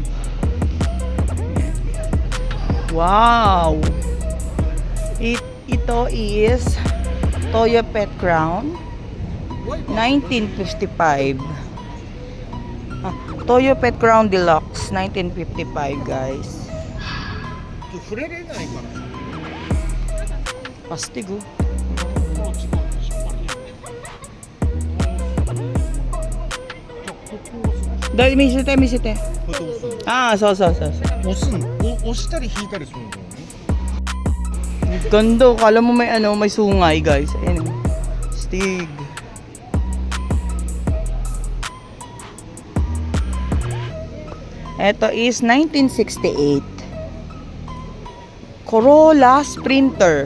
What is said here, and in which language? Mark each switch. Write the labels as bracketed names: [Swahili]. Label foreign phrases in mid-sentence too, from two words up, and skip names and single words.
[Filipino] Ayan. Wow! Ito is Toyo Pet Crown 1955. Toyo Pet Crown Deluxe 1955 guys. [Japanese] 触れれないから。 [Filipino] Astig oh. Dahil misite. [Japanese] これどうすんの？ Ah, so. 押したり引いたりするのね。 [Filipino] Ganda, kala mo may may sungay guys. Ayan. Astig. Ito is 1968. Corolla Sprinter.